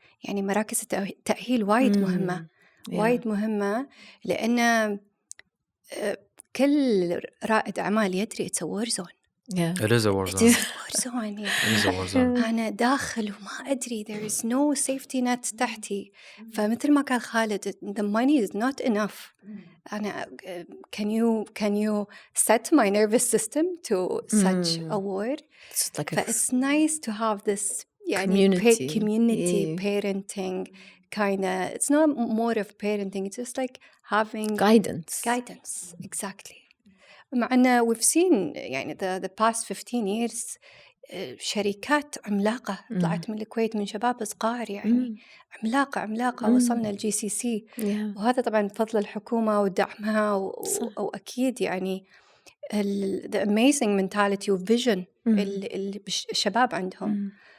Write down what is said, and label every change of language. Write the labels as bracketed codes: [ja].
[ar] يعني مراكز التأهيل وايد مهمة، وايد مهمة، لأن كل رائد أعمال يدري [en] it's a war zone. It is a war zone. [ar] يعني [en] It is a war zone. [ar] أنا داخل وما أدري [en] there is no safety net [ar] تحتي. فمثل ما قال خالد [en] the money is not enough. أنا can you set my nervous system to such a war? It's nice to have this يعني community parenting kinda. It's not more of parenting. It's just like having guidance. Exactly. [ar] مع أنه [en] we've seen [ar] يعني [en] the past 15 years [ar] شركات عملاقة طلعت من الكويت من شباب صغار، يعني عملاقة وصلنا الGCC. وهذا طبعا بفضل الحكومة ودعمها وأكيد يعني [en] the amazing mentality [ar] و vision اللي الشباب عندهم.